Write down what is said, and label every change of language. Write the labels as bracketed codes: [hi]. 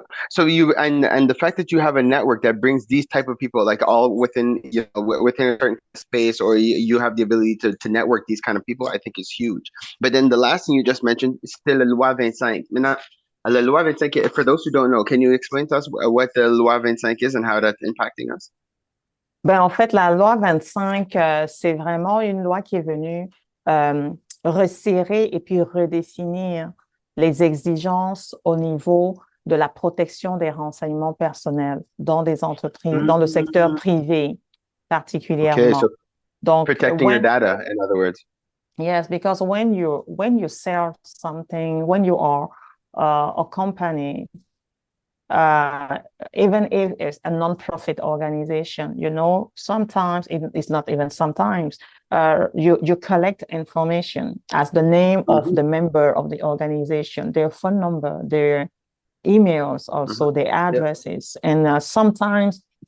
[en] So you and the fact that you have a network that brings these type of people, like all within within a certain space, or you have the ability to network these kind of people, I think is huge. But then the last thing you just mentioned is still la loi 25. [fr] Maintenant, la loi 25, [en] for those who don't know, can you explain to us what the loi 25 is and how that's impacting us? [fr] En fait, la loi 25, c'est vraiment une loi qui est venue resserrer et puis redéfinir les exigences au niveau de la protection des renseignements personnels dans des entreprises, dans le secteur privé particulièrement. [en] Okay, so donc, protecting your data, in other words. Yes, because when you sell something, when you are a company, uh, even if it's a non-profit organization, sometimes it's not even sometimes, you collect information as the name of the member of the organization, their phone number, their emails, also their addresses, and sometimes